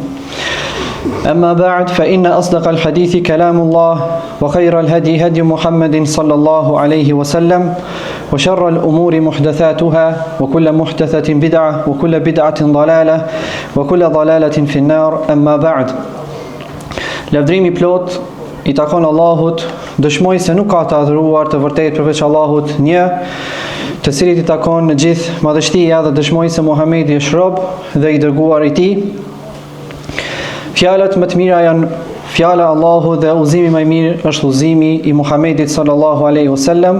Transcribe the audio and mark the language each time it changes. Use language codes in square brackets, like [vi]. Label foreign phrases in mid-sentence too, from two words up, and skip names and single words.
[ar] أما بعد فإن أصدق الحديث كلام الله وخير الهدي هدي محمد صلى الله عليه وسلم وشر الأمور محدثاتها وكل محدثة بدعة وكل بدعة ضلالة وكل ضلالة في النار. أما بعد. [sq] Lavdrimi plot I takon Allahut, dëshmoj se nuk ka të adhuruar të vërtet përveç Allahut një, të cilit I takon në gjithë madhështia, dhe dëshmoj se Muhamedi është rob dhe I dërguar I Tij. Fjalët më të mira janë fjala Allahut dhe udhëzimi më I mirë është udhëzimi I Muhamedit [ar] صلى الله عليه وسلم.